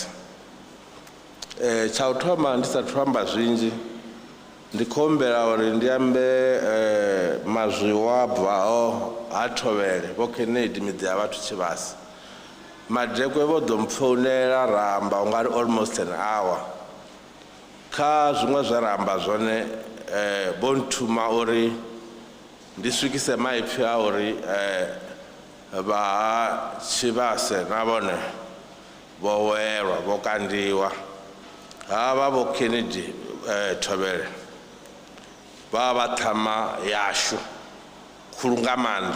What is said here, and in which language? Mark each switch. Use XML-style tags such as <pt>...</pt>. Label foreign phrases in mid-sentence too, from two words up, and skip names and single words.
<ve>Tsha u thoma ndi sa amba zwinzhi ndi khombela uri ndi ambe mazwiwa bvaho ha Thovhele vho Kennedy miḓi ya vhathu Tshivhasa. Madekwe vho ḓo mpfounela ra amba ungari</ve> <en>almost an hour.</en> <ve>Kha zwiṅwe zwe ra amba zwone vho nthuma uri ndi swikise maipfi a uri vha Tshivhase na vhone vho welwa vho kandiwa. Havha vho Kennedy Thovhele vha vha ṱhama yashu khulu nga maanḓa.</ve>